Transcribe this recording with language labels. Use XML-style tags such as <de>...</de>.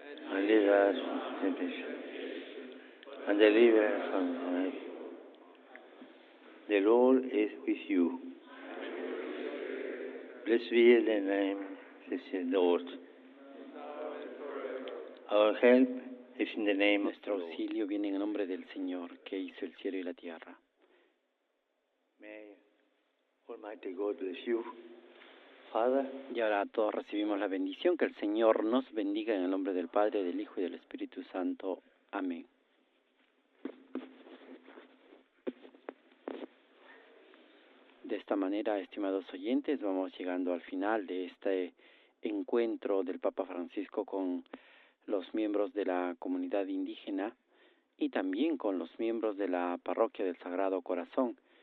<en>And lead us into temptation, and deliver us from evil. The Lord is with you. Blessed be the name of the Lord. Our help is in the name of the</en> <es>Nuestro</es> <en>Lord.</en> <es>auxilio viene en el nombre del Señor, que hizo el cielo y la tierra.</es> <en>May Almighty God bless you, Father.</en> <es>Y ahora todos recibimos la bendición, que el Señor nos bendiga en el nombre del Padre, del Hijo y del Espíritu Santo. Amén. De esta manera, estimados oyentes, vamos llegando al final de este encuentro del Papa Francisco con los miembros de la comunidad indígena y también con los miembros de la parroquia del Sagrado Corazón.</es>